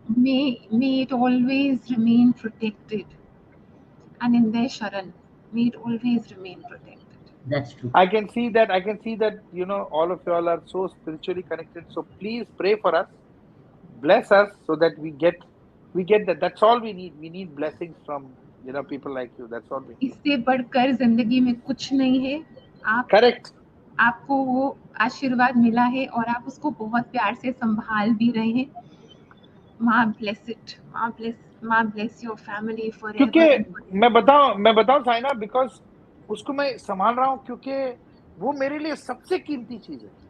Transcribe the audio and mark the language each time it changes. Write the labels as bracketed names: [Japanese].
[English] may it always remain protected, and in their Sharan, may it always remain protected. That's true. I can see that. I can see that, all of y'all are so spiritually connected. So please pray for us, bless us so that we get that. That's all we need. We need blessings from, people like you. That's all we need. [Hindi] इससे बढ़कर जिंदगी में कुछ नहीं है. आप [English] Correct. [Hindi] आपको वो आशीर्वाद मिला है और आप उसको बहुत प्यार से संभाल भी रहे हैं. [English] माँ bless it. माँ bless your family [Hindi] क्योंकि [English] forever and forever. [Hindi] मैं बताऊं साइना, बिकॉज उसको मैं संभाल रहा हूँ, क्योंकि वो मेरे लिए सबसे कीमती चीज है.